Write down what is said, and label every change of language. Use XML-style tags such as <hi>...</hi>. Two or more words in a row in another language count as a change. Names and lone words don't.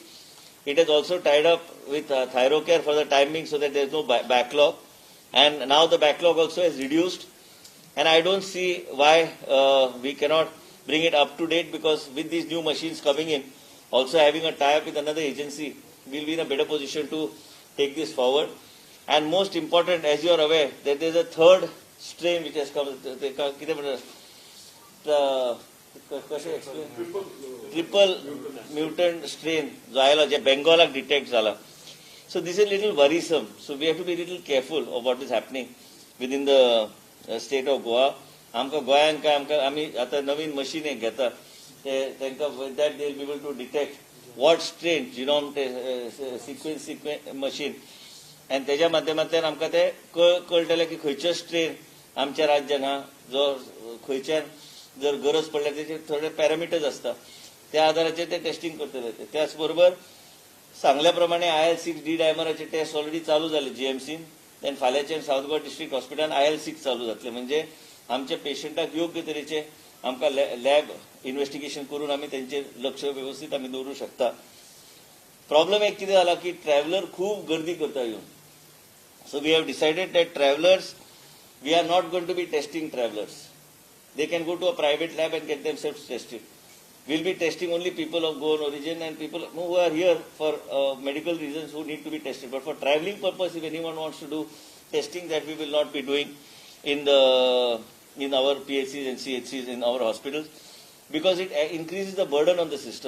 <en>It has also tied up with Thyrocare for the time being, so that there is no backlog, and now the backlog also has reduced, and I don't see why we cannot bring it up to date, because with these new machines coming in, also having a tie-up with another agency, we will be in a better position to take this forward. And most important, as you are aware, that there is a third strain which has come, triple mutant strain</en> <kok>जो आयला जे बेंगॉलाक डिटेक्ट जाला.</kok> <en>So this is a little worrisome. So we have to be a little careful of what is happening within the state of Goa.</en> <kok>आमकां गोंयांत काय आमकां आमी आतां नवीन मशीन एक घेता, तांकां</kok> <en>with that they will be able to detect what strain, genome sequence machine,</en> <kok>आनी तेज्या माध्यमांतल्यान आमकां ते कळटलें की खंयचो स्ट्रेन आमच्या राज्यांत आहा, जो खंयच्यान जर गरज पडल्यार तेचे थोडे पॅरामिटर्स आसता, त्या आदाराचेर ते टेस्टिंग करतले। त्याच बरोबर सांगल्या प्रमाणे IL-6 डी डायमराचे टेस्ट ऑलरेडी चालू जाले GMCन, देन फाल्यांच्यान सावथ गोवा डिस्ट्रिक्ट हॉस्पिटलान IL-6 चालू जातले, म्हणजे आमच्या पेशंटाक योग्य तरेचे आमकां</kok> <en>lab investigation</en> <kok>करून आमी तेंचेर लक्ष व्यवस्थित आमी दवरूं शकता। प्रॉब्लेम एक कितें जाला की ट्रॅव्हलर खूब गर्दी करता येवन,</kok> <en>so we have decided that travellers, we are not going to be testing travellers. They can go to a private lab and get themselves tested. We'll be testing only people of Goan origin and people who are here for medical reasons who need to be tested. But for travelling purpose, if anyone wants to do testing that we will not be doing in our PHCs and CHCs in our hospitals, because it increases the burden on the system.</en>